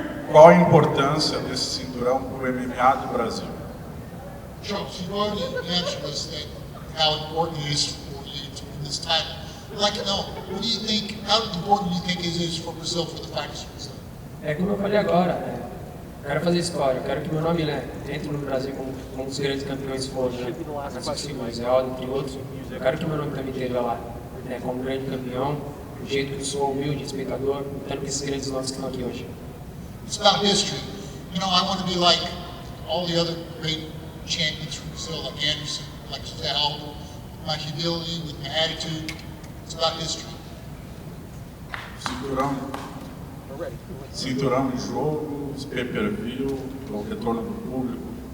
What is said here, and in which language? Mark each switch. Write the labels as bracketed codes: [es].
[pt] Qual a importância desse cinturão para o MMA do Brasil? [en] Charles, you've already answered us that how important it is for you to win this title. I'd like to know, what do you think, how important do you think it is for Brazil, for the fighters of Brazil? [pt] É como eu falei agora, eu quero fazer história, eu quero que meu nome entre no Brasil como um dos grandes campeões foram, né? Francisco Mazel, entre outros. Eu quero que meu nome também esteja lá, né? Como grande campeão, do jeito que eu sou, humilde, respeitador, lutando com esses grandes nomes que estão aqui hoje. [en] It's about history. You know, I want to be like all the other great champions from Brazil, like Anderson, like Giselle, my humility, with my attitude. It's about history. [pt] Cinturão de jogo, pay-per-view, o retorno do público.